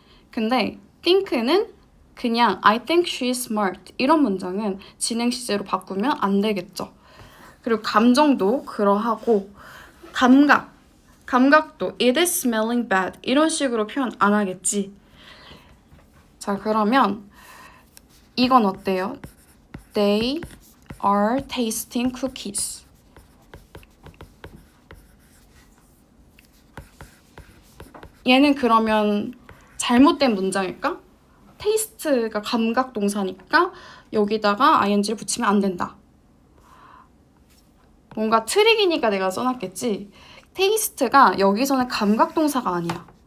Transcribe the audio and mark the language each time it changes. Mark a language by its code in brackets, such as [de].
[ko] 근데 think는 그냥 [en] I think she's smart [ko] 이런 문장은 진행시제로 바꾸면 안 되겠죠. 그리고 감정도 그러하고 감각도 [en] it is smelling bad [ko] 이런 식으로 표현 안 하겠지. 자 그러면 이건 어때요? [en] They are tasting cookies. [ko] 얘는 그러면 잘못된 문장일까? taste가 감각 동사니까 여기다가 ing를 붙이면 안 된다. 뭔가 트릭이니까 내가 써놨겠지. taste가 여기서는 감각 동사가 아니야.